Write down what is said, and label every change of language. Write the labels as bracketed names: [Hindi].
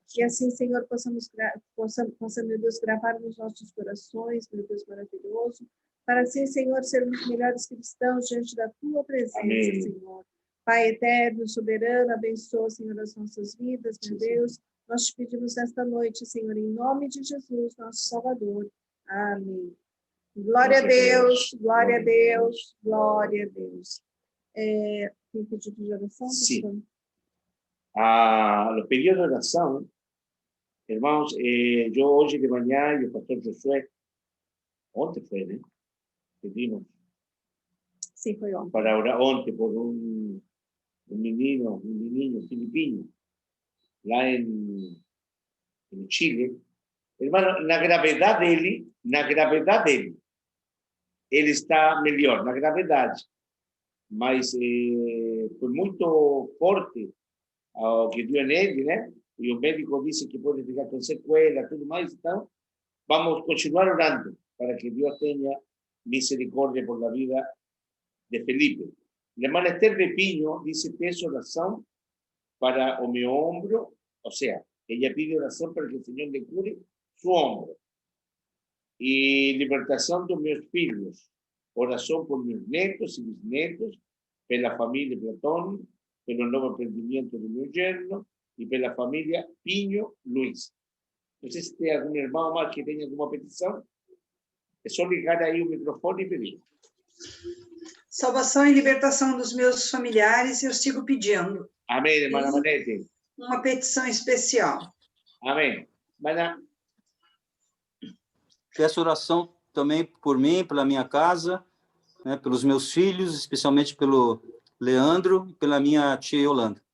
[Portuguese] E assim, Senhor, possamos, meu Deus, gravar nos nossos corações, meu Deus maravilhoso, para assim, Senhor, sermos melhores cristãos diante da tua presença, amém. Senhor. Pai eterno, soberano, abençoa, Senhor, as nossas vidas, meu Deus. Nós te pedimos nesta noite, Senhor, em nome de Jesus, nosso Salvador. Amém. Glória a Deus, glória a Deus, glória a Deus. Tem pedido de oração? [Spanish] Sí. Los pedidos de oración Hermanos, yo hoy de mañana y el pastor Josué, [Portuguese] ontem [Spanish] fue, ¿no? [Portuguese] Pedimos Sim, foi ontem. para orar ontem por um menino filipino, lá em Chile. Hermano, na gravidade dele, ele está melhor, na gravidade. Mas foi muito forte o que deu nele, né? E o médico disse que pode ficar com sequela, tudo mais. Então, vamos continuar orando para que Deus tenha misericórdia [Spanish] por la vida de Felipe. La hermana Esther de Piño dice, [Portuguese] peço oração para o meu ombro, [Spanish] o sea, ella pide oración para que el Señor le cure su hombro. Y libertación de mis filhos, oración por mis netos y bisnetos, [Portuguese] pela familia Platón, [Spanish] pelo nuevo emprendimiento de mi yerno y [Portuguese] pela familia Piño Luis. [Spanish] No sé si hay algún hermano más que tenga alguna petición. [Portuguese] Es só ligar aí o microfone e pedir. Salvação e libertação dos meus familiares, eu sigo pedindo. Amém, irmã Manete. Uma petição especial. Amém. Mana, Peço oração também por mim, pela minha casa, né, pelos meus filhos, especialmente pelo Leandro e pela minha tia Yolanda.